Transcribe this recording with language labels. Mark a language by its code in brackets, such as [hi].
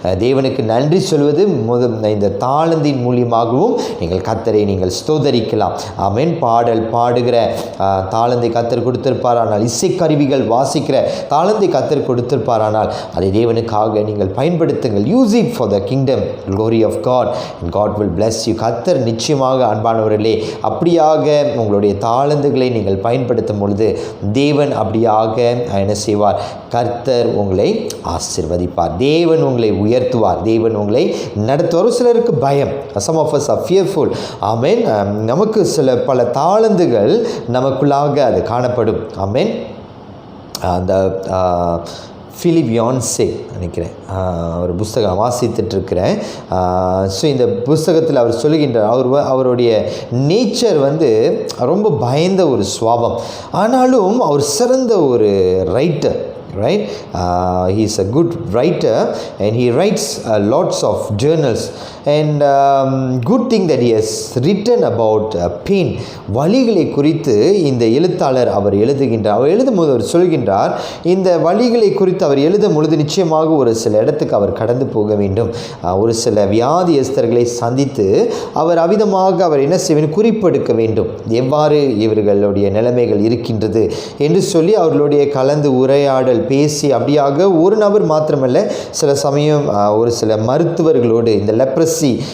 [ta] தேவனுக்கு நன்றி சொல்வது இந்த தாளந்தின் மூலியமாகவும் நீங்கள் கர்த்தரை நீங்கள் ஸ்தோதரிக்கலாம். ஆமென். பாடல் பாடுகிற தாளந்தை கர்த்தர் கொடுத்திருப்பார், ஆனால் இசைக்கருவிகள் வாசிக்கிற தாளந்தை கர்த்தர் கொடுத்திருப்பார், ஆனால் அதை தேவனுக்காக நீங்கள் பயன்படுத்துங்கள். [en] Use it for the kingdom glory of God and God will bless you. [ta] கர்த்தர் நிச்சயமாக அன்பானவர்களே அப்படியாக உங்களுடைய தாளந்துகளை நீங்கள் பயன்படுத்தும் பொழுது தேவன் அப்படியாக என்ன செய்வார்? கர்த்தர் உங்களை ஆசீர்வதிப்பார், தேவன் உங்களை உயர்த்துவார், தேவன் உங்களை நடத்துவார். ஒரு சிலருக்கு பயம், [en] some of us are fearful. [ta] ஆமென். நமக்கு பல தாளந்துகள் நமக்குள்ளாக அது காணப்படும். ஆமென். அந்த ஃபிலிப் யான்சே நினைக்கிறேன் ஒரு புஸ்தகம் வாசித்துட்ருக்கிறேன். ஸோ இந்த புஸ்தகத்தில் அவர் சொல்லுகின்றார், அவருடைய நேச்சர் ரொம்ப பயந்த ஒரு சுவாபம், ஆனாலும் அவர் சிறந்த ஒரு writer. [en] Right? He is a good writer and he writes lots of journals, and good thing that he has written about pain. [ta] வலிகளை குறித்து இந்த எழுத்தாளர் அவர் எழுதுகின்றார். அவர் எழுதும்போது அவர் சொல்கின்றார், இந்த வலிகளை குறித்து அவர் எழுதும் பொழுது நிச்சயமாக ஒரு சில இடத்துக்கு அவர் கடந்து போக வேண்டும், ஒரு சில வியாதியஸ்தர்களை சந்தித்து அவர் அவிதமாக அவர் என்ன செய்ய குறிப்பெடுக்க வேண்டும், எவ்வாறு இவர்களுடைய நிலைமைகள் இருக்கின்றது என்று சொல்லி அவர்களுடைய கலந்து உரையாடல் பேசி அப்படியாக ஒரு நபர் மாத்திரமல்ல, சில சமயம் ஒரு சில மருத்துவர்களோடு, இந்த லெப்ரசி